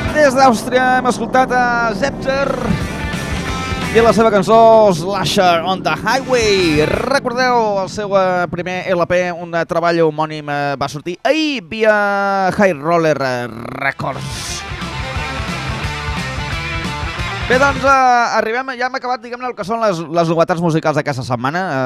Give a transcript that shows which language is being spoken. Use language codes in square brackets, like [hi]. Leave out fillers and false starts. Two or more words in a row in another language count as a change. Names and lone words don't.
[ca] Des d'Àustria hem escoltat a Zepter i la seva cançó Slasher on the Highway. Recordeu el seu primer LP, un treball homònim, va sortir ahir via High Roller Records. Bé, doncs arribem, ja hem acabat, diguem-ne, el que són les novetats musicals d'aquesta setmana.